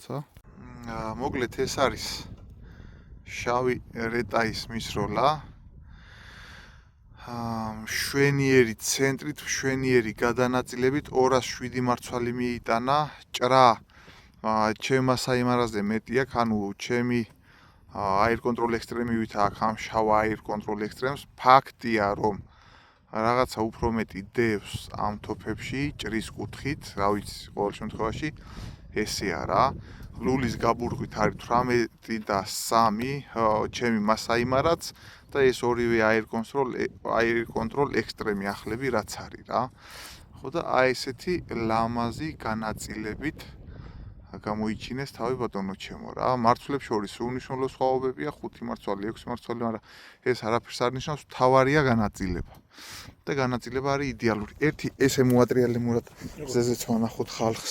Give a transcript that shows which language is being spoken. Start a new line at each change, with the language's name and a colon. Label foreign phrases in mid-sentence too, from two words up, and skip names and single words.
Georgian: მოკლედ ეს არის შავი რეტაის მისროლა. მშვენიერი ცენტრით, მშვენიერი გადანაწილებით 207 მარცვალი მიიტანა. ჭრა ჩემ მასაიმარაზე მეტი აქვს, ანუ ჩემი air control extreme-ით აქვს ამ შავ air control extreme-ს. ფაქტია, რომ რაღაცა უფრო მეტი დევს ამ თოფებში ჭრის კუთხით, რა ვიცი, ყოველ შემთხვევაში ესე არა. ლულის გაბურღვით არის 18 და 3, ჩემი მასაიმარაც და ეს ორივე air control extreme ახლები რაც არის რა. ხო და აი ესეთი ლამაზი განაწილებით გამოიჩინეს თავი ბატონო ჩემო რა. მარცვლებს შორის უნიშნულო სხვაობებია 5 მარცვალი, 6 მარცვალი, მაგრამ ეს არაფერს არ ნიშნავს, თავარია განაწილება. და განაწილება არის იდეალური. ერთი ესე მოატრიალებურად ზეზეც ვანახოთ ხალხს.